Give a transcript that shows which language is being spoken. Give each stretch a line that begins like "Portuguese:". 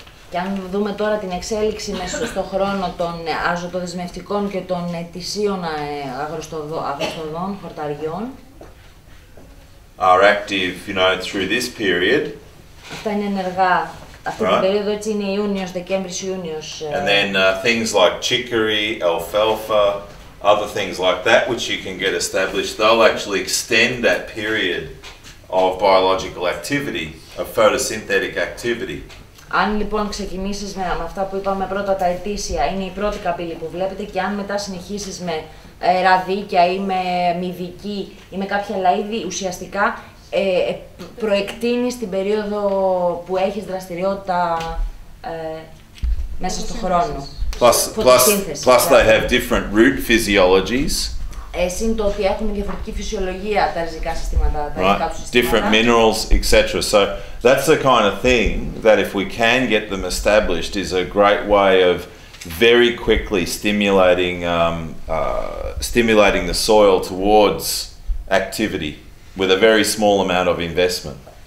Greek: Και αν δούμε τώρα την εξέλιξη μέσα στον χρόνο των αζωτοδεσμευτικών και των ετησίων αγροστοδών, χορταριών,
English: are active, you know, through this period.
Greek: Αυτά είναι ενεργά. Αυτή την περίοδο έτσι είναι Ιούνιος, Δεκέμβρης, Ιούνιος.
English: And then things like chicory, alfalfa, other things like that which you can get established, they'll actually extend that period of biological activity, of photosynthetic activity.
Greek: Αν λοιπόν ξεκινήσεις με αυτά που είπαμε πρώτα, τα ετήσια, είναι η πρώτη καμπύλη που βλέπετε, και αν μετά συνεχίσεις με ραδίκια ή με μυδική ή με κάποια άλλα είδη, ουσιαστικά προεκτείνεις την περίοδο που έχεις δραστηριότητα μέσα στον χρόνο.
English: Plus they have different root physiologies.
Greek: Συν το ότι έχουν διαφορετική φυσιολογία τα ριζικά συστήματα, τα ριζικά του συστήματα.
English: Different minerals, etc. So that's the kind of thing that if we can get them established is a great way of very quickly stimulating the soil towards activity with a very small amount of investment.